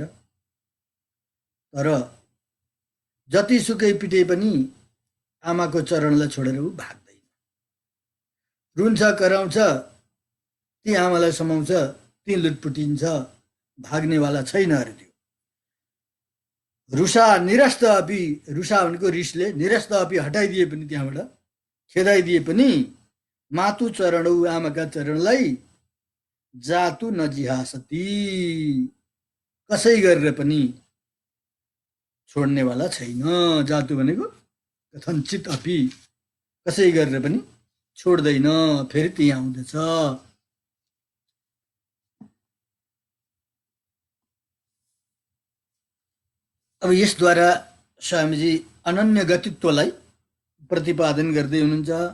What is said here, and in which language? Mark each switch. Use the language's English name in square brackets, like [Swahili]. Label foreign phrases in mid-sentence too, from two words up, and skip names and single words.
[Nepali] तर जतिसुकै पिटे पनि आमाको चरणलाई छोडेर ऊ भाग्दैन। रुन्छ कराउँछ, ती आमालाई समाउँछ, ती लुटपुटिन्छ, भाग्नेवाला छैन अरे त्यो। [Sanskrit] रुसा निरस्त अपि, [Nepali] रुसा भनेको रिसले, [Sanskrit] निरस्त अपि [Nepali] हटाइदिए पनि त्यहाँबाट, खेदाइदिए पनि [Sanskrit] मातु चरणौ [Nepali] आमाका चरणलाई [Sanskrit] जातु नजिहासती, [Nepali] कसै गरेर पनि छोड्नेवाला छैन। जातु भनेको [Sanskrit] कथञ्चित अपि, [Nepali] कसै गरेर पनि छोड्दैन, फेरि त्यही आउँदछ। अब यसद्वारा स्वामीजी अनन्य गतित्वलाई प्रतिपादन गर्दै हुनुहुन्छ।